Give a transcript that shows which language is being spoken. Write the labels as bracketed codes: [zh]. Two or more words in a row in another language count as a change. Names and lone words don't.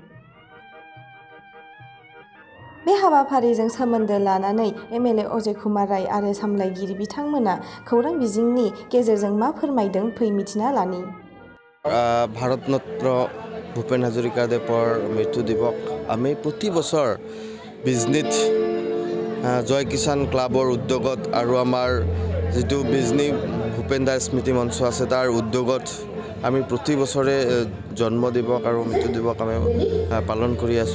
[brx] बे हाबाफारिजों सोमोन्दो लानानै एमएलए अजय कुमार राय आरो सामलायगिरि बिथांमोना खौरां बिजोंनि गेजेरजों मा फोरमायदों फै मिथिना लानि। [as] ভাৰত ৰত্ন ভূপেন হাজৰিকা দেৱৰ মৃত্যু দিৱস আমি प्रति বছৰ বিজনীত জয় কিষাণ ক্লাবৰ উদ্যোগত আৰু আমাৰ যিটো বিজনী ভূপেন দাস স্মৃতি মঞ্চ আছে তাৰ উদ্যোগত আমি প্ৰতি বছৰে জন্ম দিৱস আৰু মৃত্যু দিৱস আমি পালন কৰি আছোঁ।